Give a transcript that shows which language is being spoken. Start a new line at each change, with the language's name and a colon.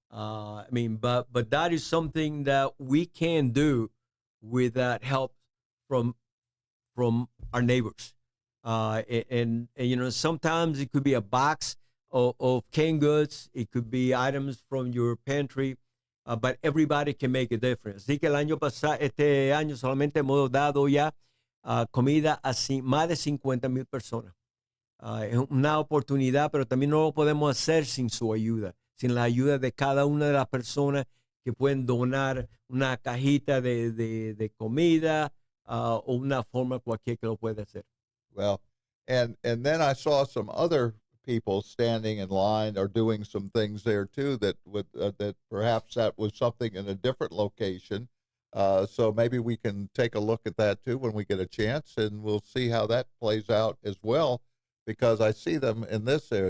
English: But that is something that we can do with that help from our neighbors. And sometimes it could be a box of canned goods. It could be items from your pantry. But everybody can make a difference.
Spanish: Así que este año solamente hemos dado ya comida a más de 50,000 personas. Es una oportunidad, pero también no lo podemos hacer sin su ayuda, sin la ayuda de cada una de las personas que pueden donar una cajita de comida o una forma cualquier que lo pueda hacer.
English: Well, and then I saw some other people standing in line or doing some things there too that perhaps that was something in a different location. So maybe we can take a look at that too when we get a chance, and we'll see how that plays out as well, because I see them in this area.